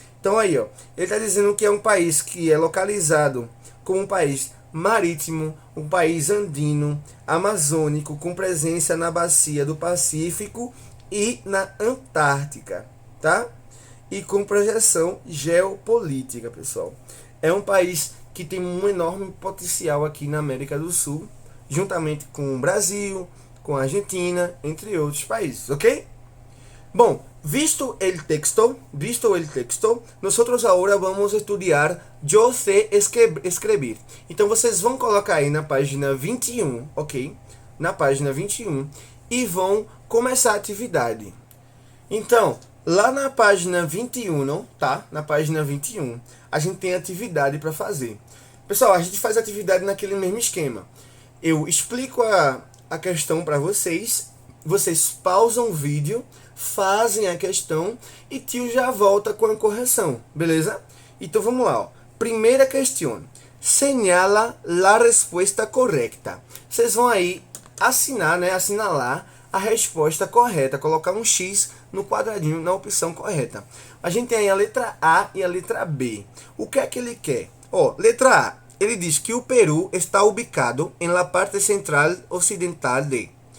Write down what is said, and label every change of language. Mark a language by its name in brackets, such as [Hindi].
[Portuguese] Então aí, ó, ele está dizendo que é um país que é localizado como um país marítimo, um país andino, amazônico, com presença na bacia do Pacífico e na Antártica, tá? E com projeção geopolítica, pessoal. É um país que tem um enorme potencial aqui na América do Sul, juntamente com o Brasil, com a Argentina, entre outros países, ok? [Spanish] Bom, visto el texto, nosotros ahora vamos a estudar yo sé escrever. [Portuguese] Então vocês vão colocar aí na página 21, ok? Na página 21 e vão começar a atividade. Então, lá na página 21, tá? Na página 21, a gente tem atividade para fazer. Pessoal, a gente faz atividade naquele mesmo esquema. Eu explico a questão para vocês, vocês pausam o vídeo, fazem a questão e tio já volta com a correção, beleza? Então vamos lá, ó. Primeira questão. [Spanish] Señala la respuesta correcta. [Portuguese] Vocês vão aí assinar, né? Assinalar a resposta correta, colocar um X no quadradinho na opção correta. A gente tem aí a letra A e a letra B. O que é que ele quer? Ó, letra A, ele diz que o Peru está [Spanish] ubicado em la parte central ocidental de.